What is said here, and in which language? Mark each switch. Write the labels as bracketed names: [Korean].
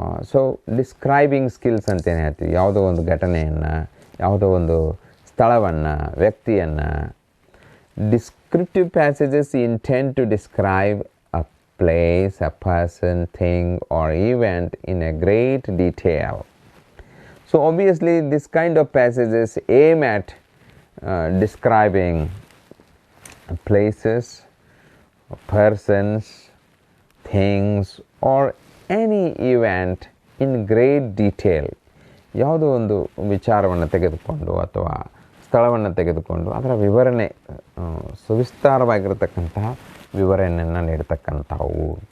[Kannada] So describing skills ಅಂತೇನು ಹೇಳ್ತೀವಿ. ಯಾವುದೋ ಒಂದು ಘಟನೆಯನ್ನು, ಯಾವುದೋ ಒಂದು ಸ್ಥಳವನ್ನು, ವ್ಯಕ್ತಿಯನ್ನು. [English] Descriptive passages intend to describe a place, a person, thing or event in a great detail. So obviously this kind of passages aim at describing places, persons, things or any event in great detail. [Kannada] ಯಾವುದೋ ಒಂದು ವಿಚಾರವನ್ನು ತೆಗೆದುಕೊಂಡು ಅಥವಾ ಸ್ಥಳವನ್ನು ತೆಗೆದುಕೊಂಡು ಅದರ ವಿವರಣೆ, ಸವಿಸ್ತಾರವಾಗಿರತಕ್ಕಂತಹ ವಿವರಣೆಯನ್ನು ನೀಡತಕ್ಕಂಥವು.